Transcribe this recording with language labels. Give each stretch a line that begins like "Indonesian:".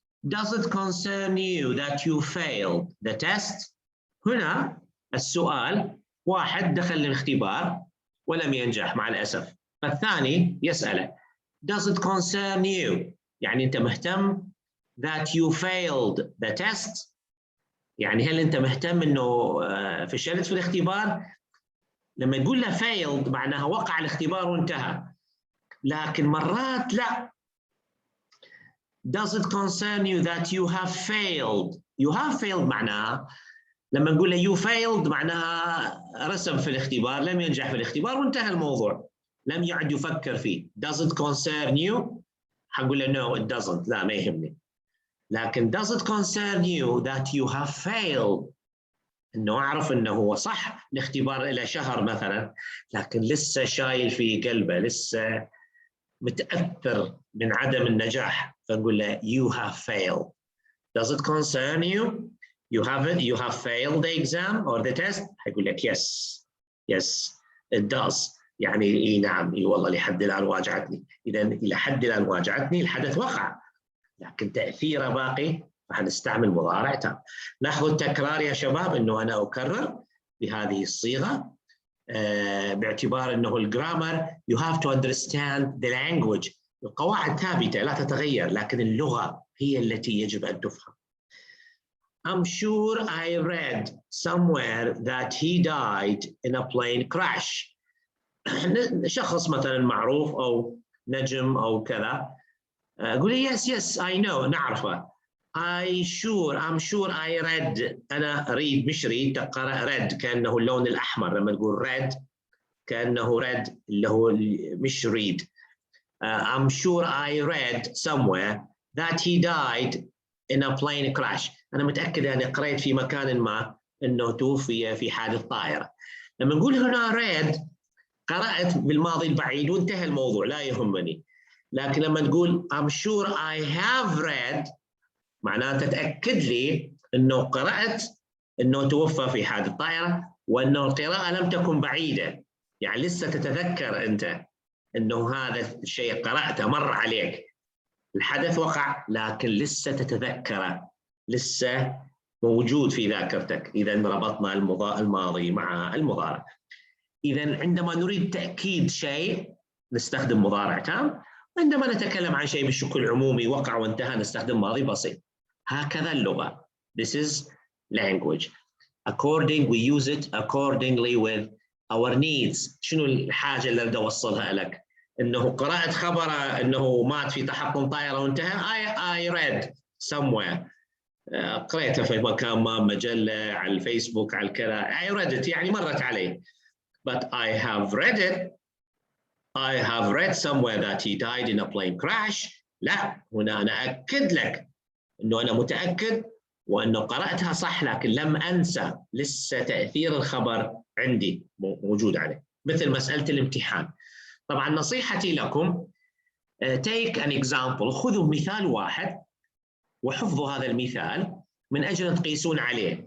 English: Does it concern you that you failed the test؟
Arabic: هنا السؤال، واحد دخل الاختبار ولم ينجح مع الأسف، فالثاني يسأله
English: Does it concern you؟
Arabic: يعني أنت مهتم
English: that you failed the test؟
Arabic: يعني هل أنت مهتم أنه فشلت في الاختبار؟ لما يقول له failed معناها وقع الاختبار وانتهى، لكن مرات لا.
English: Does it concern you that you have failed؟ You have failed
Arabic: معناها لما نقول له
English: you failed
Arabic: معناها رسم في الاختبار، لم ينجح في الاختبار وانتهى الموضوع، لم يعد يفكر فيه.
English: Does it concern you؟
Arabic: حنقول له
English: no it doesn't،
Arabic: لا ما يهمني. لكن
English: does it concern you that you have failed؟
Arabic: انه اعرف انه هو صح الاختبار الى شهر مثلا لكن لسه شايل في قلبه، لسه متاثر من عدم النجاح، فنقول له
English: you have failed. Does it concern you؟ You have failed the exam or the test؟
Arabic: حيقول لك
English: yes it does،
Arabic: يعني اي نعم، اي والله لحد الان واجعتني. اذا الى حد الان واجعتني، الحدث وقع لكن تاثيره باقي، فحنستعمل مضارع تام. لاحظوا التكرار يا شباب، انه انا اكرر بهذه الصيغه باعتبار انه الجرامر
English: you have to understand the language.
Arabic: القواعد ثابته لا تتغير لكن اللغه هي التي يجب ان تفهم.
English: I'm sure I read somewhere that he died in a plane crash.
Arabic: شخص مثلا معروف أو نجم أو كذا، أقول
English: yes I know،
Arabic: نعرفه.
English: I'm sure I read.
Arabic: أنا read مش read، تقرأ read كأنه اللون الأحمر. لما تقول read كأنه read اللي هو مش read.
English: I'm sure I read somewhere that he died in a plane crash.
Arabic: أنا متأكد أني قرأت في مكان ما أنه توفي في حادث طائرة. لما نقول هنا read قرأت بالماضي البعيد وانتهى الموضوع، لا يهمني. لكن لما تقول
English: I'm sure I have read
Arabic: معناته تأكد لي أنه قرأت أنه توفى في حادث طائرة، وأنه القراءة لم تكن بعيدة، يعني لسه تتذكر أنت أنه هذا الشيء قرأته مر عليك، الحدث وقع لكن لسه تتذكره، لسه موجود في ذاكرتك. إذا ربطنا الماضي مع المضارع. إذا عندما نريد تأكيد شيء نستخدم مضارع تام، وعندما نتكلم عن شيء بشكل عمومي وقع وانتهى نستخدم ماضي بسيط. هكذا اللغة.
English: This is language. We use it accordingly with our needs.
Arabic: شنو الحاجة اللي أريد أوصلها لك؟ إنه قرأت خبر إنه مات في تحطم طائرة وانتهى.
English: I read somewhere.
Arabic: قرأت في مكان ما، مجلة، على الفيسبوك، على الكذا.
English: I read it
Arabic: يعني مرت علي.
English: But I have read it. I have read somewhere that he died in a plane crash.
Arabic: لا، هنا أنا أكد لك إنه أنا متأكد وأنه قرأتها صح، لكن لم أنسى، لسه تأثير الخبر عندي موجود عليه. مثل مسألة الامتحان. طبعا نصيحتي لكم
English: take an example،
Arabic: خذوا مثال واحد وحفظوا هذا المثال من أجل تقيسون عليه.